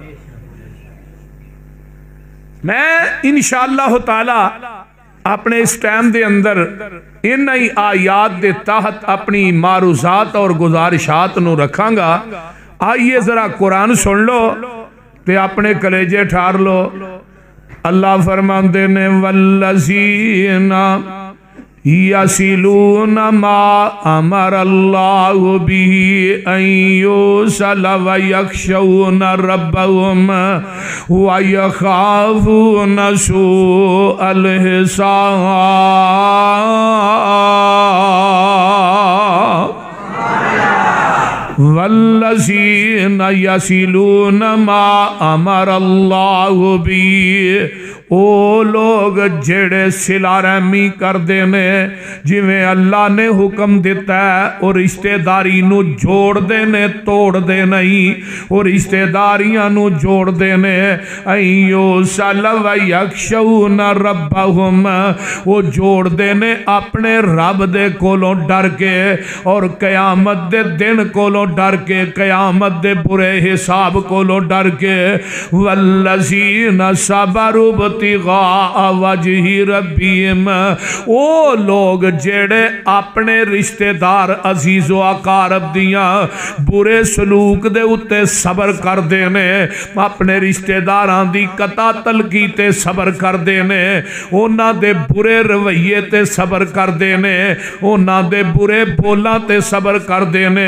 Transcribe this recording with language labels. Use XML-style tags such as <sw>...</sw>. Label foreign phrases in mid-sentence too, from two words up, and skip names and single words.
<pa>میں</pa> <ar>إن شاء الله تعالى</ar> <pa>اپنے اس ٹائم دے اندر ان ہی آیات دے تحت اپنی معروضات اور گزارشات نوں رکھاں گا. آئیے ذرا قرآن سن لو تے اپنے کلیجے ٹھار لو. اللہ فرماتے نے</pa> <ar>والذين يصلون ما أمر الله به أن يوصل ويخشون ربهم ويخافون سوء الحساب. والذين يصلون ما أمر الله به,</ar> <pa>او لوک جیڑے صلہ رحمی کرتے نے جیویں اللہ نے حکم دتا ہے، اور رشتہ داری نوں جوڑتے نے توڑتے نہیں، اور رشتہ داریاں نوں جوڑتے نے.</pa> <ar>أيو صل ويخشون ربهم,</ar> <pa>وہ جوڑتے نے اپنے رب دے کولوں ڈر کے، اور قیامت دے دن کولوں ڈر کے، قیامت دے برے حساب کولوں ڈر کے.</pa> <ar>والذين صبروا وجه ربهم,</ar> <pa>او لوک جیڑے اپنے رشتہ دار عزیز و اقارب دیاں برے سلوک دے اتے صبر کرتے نے، اپنے رشتہ داراں دی قطع تعلقی تے صبر کرتے نے، انہاں دے برے رویے تے صبر کرتے نے، انہاں دے برے بولاں تے صبر کرتے نے.</pa>